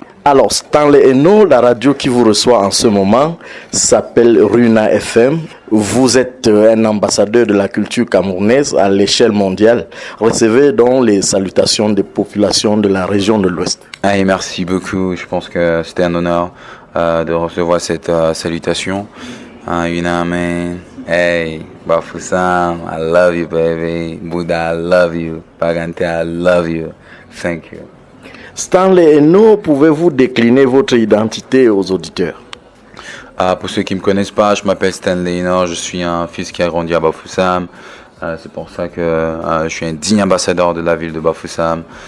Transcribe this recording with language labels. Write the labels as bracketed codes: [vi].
[fr] Alors, Stanley Eno, la radio qui vous reçoit en ce moment s'appelle Runa FM. Vous êtes un ambassadeur de la culture camerounaise à l'échelle mondiale. Recevez donc les salutations des populations de la région de l'Ouest. Hey, merci beaucoup. Je pense que c'était un honneur de recevoir cette salutation. [en] You know what I mean? Hey, Bafoussam, I love you, baby. Bouddha, I love you. Pagante, I love you. Thank you. [fr] Stanley Eno, pouvez-vous décliner votre identité aux auditeurs? Pour ceux qui ne me connaissent pas, je m'appelle Stanley Eno, je suis un fils qui a grandi à Bafoussam. C'est pour ça que je suis un digne ambassadeur de la ville de Bafoussam.